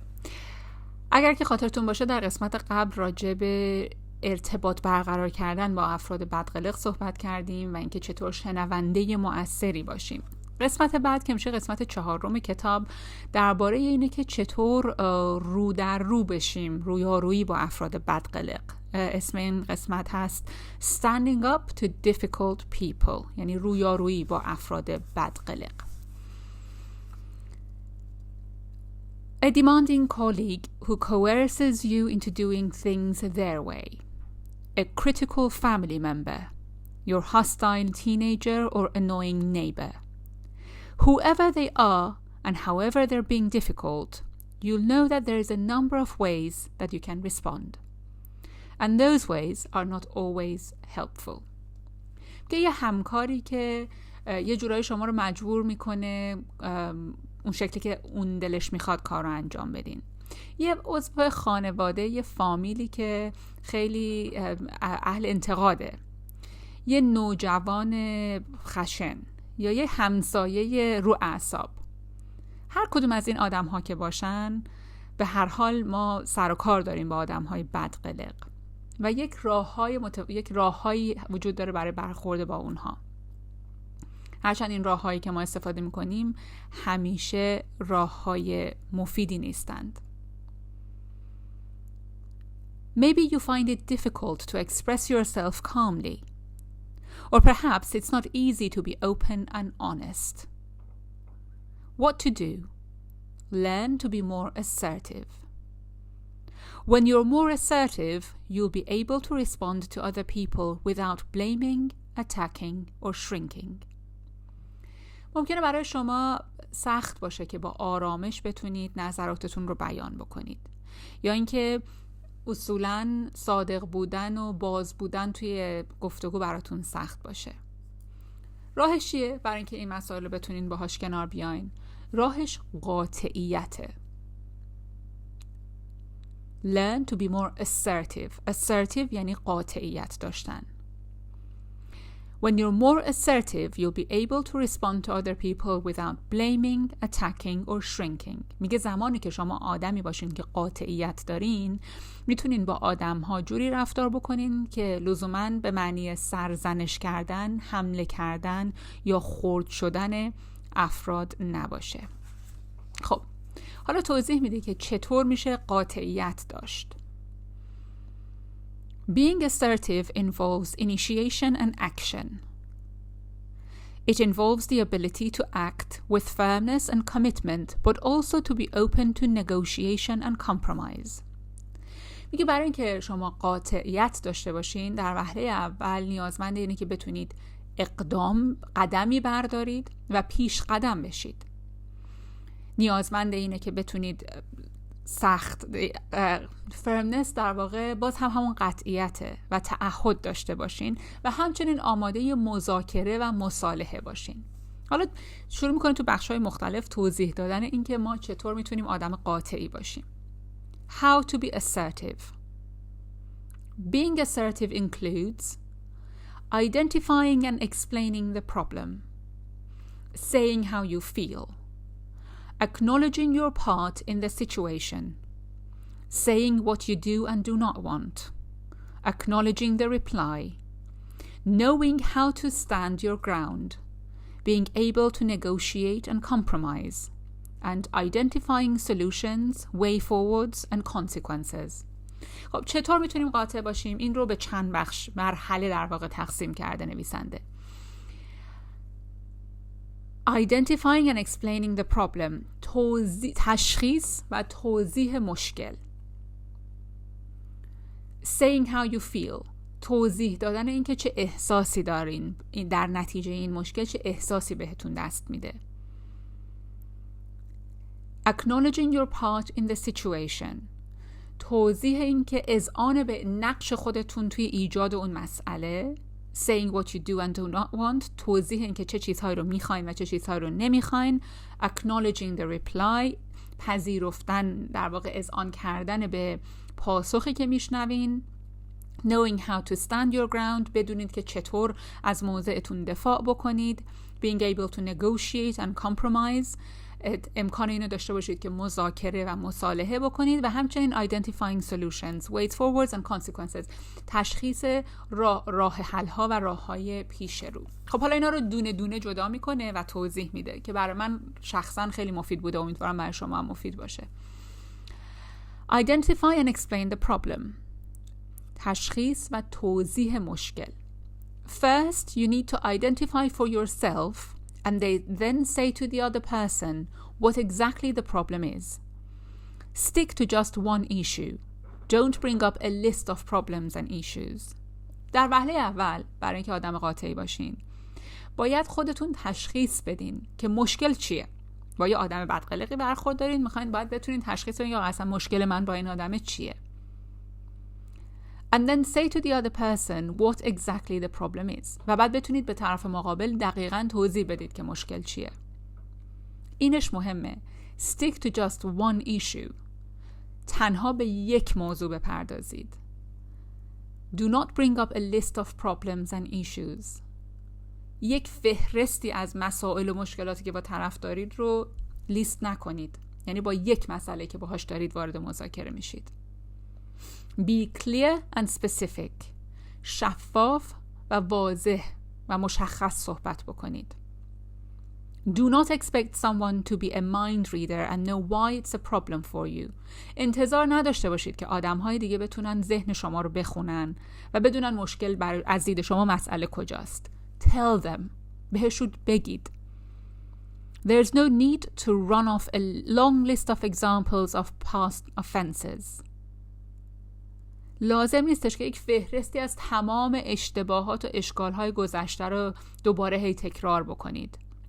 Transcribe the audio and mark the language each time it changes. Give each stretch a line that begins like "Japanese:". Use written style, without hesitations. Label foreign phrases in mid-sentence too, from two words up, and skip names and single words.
Persian: اگر که خاطرتون باشه در قسمت قبل راجع به ارتباط برقرار کردن با افراد بدقلق صحبت کردیم و اینکه چطور شنونده مؤثری باشیم. قسمت بعد که میشه قسمت 4 کتاب درباره اینه که چطور رو در رو بشیم، رویارویی با افراد بدقلق. اسم این قسمت هست
English: Standing up to difficult people،
Persian: یعنی رویارویی با افراد بدقلق.
English: A demanding colleague who coerces you into doing things their way. A critical family member. Your hostile teenager or annoying neighbor. Whoever they are and however they're being difficult, you'll know that there is a number of ways that you can respond. And those ways are not always helpful.
Persian: یه همکاری که یه جورایی شما رو مجبور میکنه اون شکلی که اون دلش میخواد کار رو انجام بدین. یه عضو خانواده، یه فامیلی که خیلی اهل انتقاده، یه نوجوان خشن یا یه همسایه رو اعصاب. هر کدوم از این آدم ها که باشن، به هر حال ما سر و کار داریم با آدم های بدقلق و یک راههایی وجود داره برای برخورد با اونها. هرچند این راههایی که ما استفاده میکنیم همیشه راههای مفیدی نیستند.
English: Maybe you find it difficult to express yourself calmly. Or perhaps it's not easy to be open and honest. What to do? Learn to be more assertive. When you're more assertive, you'll be able to respond to other people without blaming, attacking, or shrinking.
Persian: ممکنه برای شما سخت باشه که با آرامش بتونید نظراتتون رو بیان بکنید، یا اینکه اصولاً صادق بودن و باز بودن توی گفتگو براتون سخت باشه. راهش چیه برای اینکه این مسائل رو بتونین باهاش کنار بیاین؟ راهش قاطعیته.
English: Learn to be more assertive.
Persian: Assertive یعنی قاطعیت داشتن.
English: When you're more assertive, you'll be able to respond to other people without blaming, attacking or shrinking.
Persian: میگه زمانی که شما آدمی باشین که قاطعیت دارین، میتونین با آدم‌ها جوری رفتار بکنین که لزوماً به معنی سرزنش کردن، حمله کردن یا خرد شدن افراد نباشه. خب، حالا توضیح میده که چطور میشه قاطعیت داشت.
English: Being assertive involves initiation and action. It involves the ability to act with firmness and commitment, but also to be open to negotiation and compromise.
Persian: میگه برای اینکه شما قاطعیت داشته باشین، در وهله اول نیازمند اینه که بتونید قدمی بردارید و پیش قدم بشید. نیازمند اینه که بتونید فرمنس در واقع باز همون قطعیته و تعهد داشته باشین و همچنین آماده مذاکره و مصالحه باشین. حالا شروع میکنیم تو بخش‌های مختلف توضیح دادن این که ما چطور میتونیم آدم قاطعی باشیم.
English: How to be assertive. Being assertive includes identifying and explaining the problem, saying how you feel, acknowledging your part in the situation, saying what you do and do not want, acknowledging the reply, knowing how to stand your ground, being able to negotiate and compromise, and identifying solutions, way forwards and consequences.
Persian: خب چطور میتونیم قاطع باشیم؟ این رو به چند مرحله در واقع تقسیم کرده نویسنده.
English: Identifying and explaining the problem.
Persian: تشخیص و توضیح مشکل.
English: Saying how you feel.
Persian: توضیح دادن این که چه احساسی دارین در نتیجه این مشکل، چه احساسی بهتون دست میده.
English: Acknowledging your part in the situation.
Persian: توضیح این که اذعان به نقش خودتون توی ایجاد اون مسئله.
English: Saying what you do and do not want.
Persian: توضیح این که چه چیزهایی رو میخواین و چه چیزهایی رو نمیخواین.
English: Acknowledging the reply.
Persian: پذیرفتن، در واقع اذعان کردن به پاسخی که میشنوین.
English: Knowing how to stand your ground.
Persian: بدونید که چطور از موضعتون دفاع بکنید.
English: Being able to negotiate and compromise.
Persian: امکان اینو داشته باشید که مذاکره و مصالحه بکنید و همچنین
English: identifying solutions, ways forwards and consequences,
Persian: تشخیص راه حل ها و راههای پیش رو. خب حالا اینا رو دونه دونه جدا میکنه و توضیح میده که برای من شخصا خیلی مفید بوده، امیدوارم برای شما هم مفید باشه.
English: Identify and explain the problem.
Persian: تشخیص و توضیح مشکل.
English: First, you need to identify for yourself and then say to the other person what exactly the problem is. Stick to just one issue. Don't bring up a list of problems and issues.
Persian: در وهله اول برای اینکه آدم قاطعی باشین باید خودتون تشخیص بدین که مشکل چیه. با یه آدم بدقلقی برخورد دارین، میخواین باید بتونین تشخیص بدین یا اصلا مشکل من با این آدم چیه.
English: And then say to the other person what exactly the problem is.
Persian: و بعد بتونید به طرف مقابل دقیقاً توضیح بدید که مشکل چیه. اینش مهمه.
English: Stick to just one issue.
Persian: تنها به یک موضوع بپردازید.
English: Do not bring up a list of problems and issues.
Persian: یک فهرستی از مسائل و مشکلاتی که با طرف دارید رو لیست نکنید. یعنی با یک مسئله که باهاش دارید وارد مذاکره میشید.
English: Be clear and specific.
Persian: شفاف و واضح و مشخص صحبت بکنید.
English: Do not expect someone to be a mind reader and know why it's a problem for you.
Persian: انتظار نداشته باشید که آدم‌های دیگه بتونن ذهن شما رو بخونن و بدونن مشکل از دید شما مسئله کجاست.
English: Tell them.
Persian: بهشون بگید.
English: There's no need to run off a long list of examples of past offenses.
Persian: لازم نیستش که یک فهرستی از تمام اشتباهات و اشکال‌های گذشته رو دوباره هی تکرار بکنید.